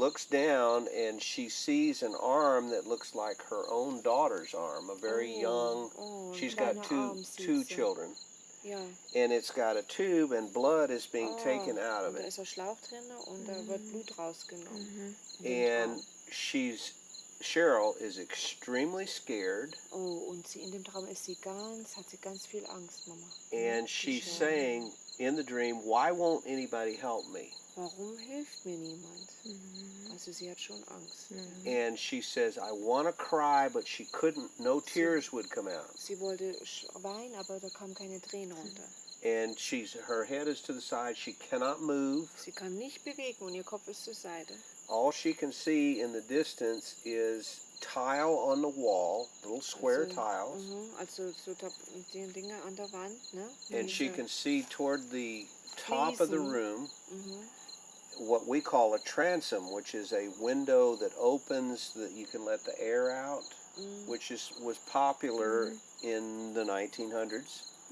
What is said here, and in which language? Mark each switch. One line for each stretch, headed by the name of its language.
English: looks down and she sees an arm that looks like her own daughter's arm, a very young. She's got two children.
German: Ja.
English: And it's got a tube and blood is being taken out of
German: und da
English: it.
German: ist ein Schlauch drin und da wird Blut rausgenommen.
English: And Cheryl is extremely scared.
German: Oh, und in dem Traum hat sie ganz viel Angst, Mama.
English: And she's saying in the dream, why won't anybody help me?
German: Warum hilft mir niemand? Also sie hat schon Angst.
English: And she says, I want to cry, but she couldn't, no tears would come out.
German: Sie wollte weinen, aber da kamen keine Tränen runter.
English: And her head is to the side, she cannot move.
German: Sie kann nicht bewegen und ihr Kopf ist zur Seite.
English: All she can see in the distance is tile on the wall, little square tiles.
German: Also so die Dinge an der Wand, ne?
English: And she can see toward the top of the room what we call a transom, which is a window that opens that you can let the air out, which was popular in the 1900s.